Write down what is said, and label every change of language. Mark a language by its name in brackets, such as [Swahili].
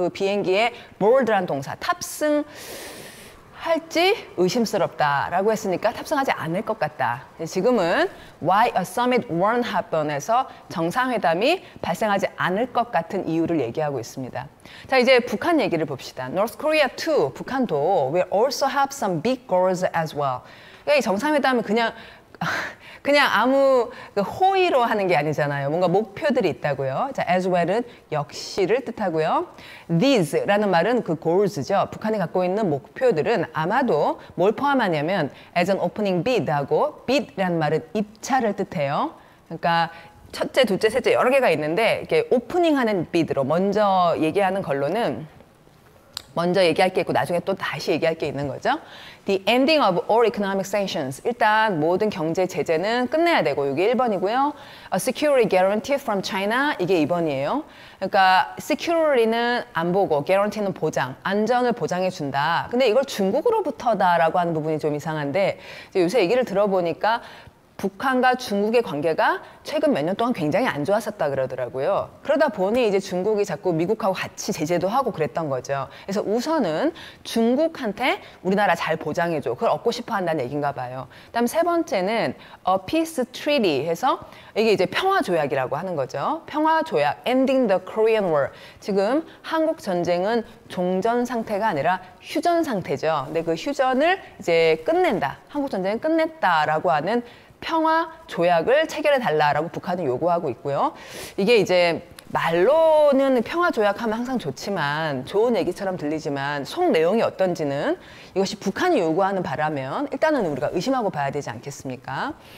[Korean] 그 비행기에 board란 동사 탑승 할지 의심스럽다라고 했으니까 탑승하지 않을 것 같다. 지금은 [English] Why a summit won't happen [Korean] 에서 정상회담이 발생하지 않을 것 같은 이유를 얘기하고 있습니다. 자, 이제 북한 얘기를 봅시다. [English] North Korea too, [Korean] 북한도 [English] will also have some big goals as well. [Korean] 그러니까 이 정상회담은 그냥 아무 호의로 하는 게 아니잖아요. 뭔가 목표들이 있다고요. 자, as well은 역시를 뜻하고요. These라는 말은 그 goals죠. 북한이 갖고 있는 목표들은 아마도 뭘 포함하냐면 [English] as an opening bid [Korean] 하고 bid라는 말은 입찰을 뜻해요. 그러니까 첫째, 둘째, 셋째 여러 개가 있는데 이렇게 오프닝하는 bid로 먼저 얘기하는 걸로는 먼저 얘기할 게 있고 나중에 또 다시 얘기할 게 있는 거죠. [English] The ending of all economic sanctions. [Korean] 일단 모든 경제 제재는 끝내야 되고 이게 1번이고요. [English] A security guarantee from China. [Korean] 이게 2번이에요. 그러니까 security는 안보고 guarantee는 보장, 안전을 보장해 준다. 근데 이걸 중국으로부터다라고 하는 부분이 좀 이상한데 이제 요새 얘기를 들어보니까 북한과 중국의 관계가 최근 몇 년 동안 굉장히 안 좋았었다 그러더라고요. 그러다 보니 이제 중국이 자꾸 미국하고 같이 제재도 하고 그랬던 거죠. 그래서 우선은 중국한테 우리나라 잘 보장해줘. 그걸 얻고 싶어 한다는 얘기인가 봐요. 그다음 세 번째는 [English] a peace treaty [Korean] 해서 이게 이제 평화 조약이라고 하는 거죠. 평화 조약, [English] ending the Korean War. [Korean] 지금 한국 전쟁은 종전 상태가 아니라 휴전 상태죠. 근데 그 휴전을 이제 끝낸다. 한국 전쟁을 끝냈다라고 하는 평화 조약을 체결해 달라라고 북한은 요구하고 있고요. 이게 이제 말로는 평화 조약하면 항상 좋지만 좋은 얘기처럼 들리지만 속 내용이 어떤지는 이것이 북한이 요구하는 바라면 일단은 우리가 의심하고 봐야 되지 않겠습니까?